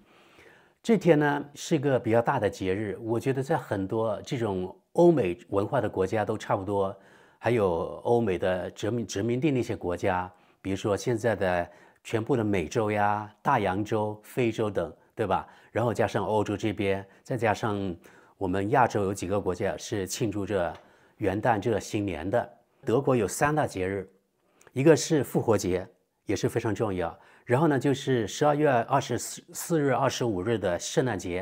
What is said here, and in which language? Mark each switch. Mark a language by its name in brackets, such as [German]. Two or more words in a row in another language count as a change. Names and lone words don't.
[Chinese] 這天呢是一個比較大的節日，我覺得在很多這種歐美文化的國家都差不多。還有歐美的殖民地那些國家，比如說現在的全部的美洲呀、大洋洲、非洲等，对吧？然後加上歐洲這邊，再加上我們亞洲有幾個國家是慶祝着元旦這新年的。德國有3大節日，一個是復活節，也是非常重要。然後呢，就是12月24日、25日的聖誕節。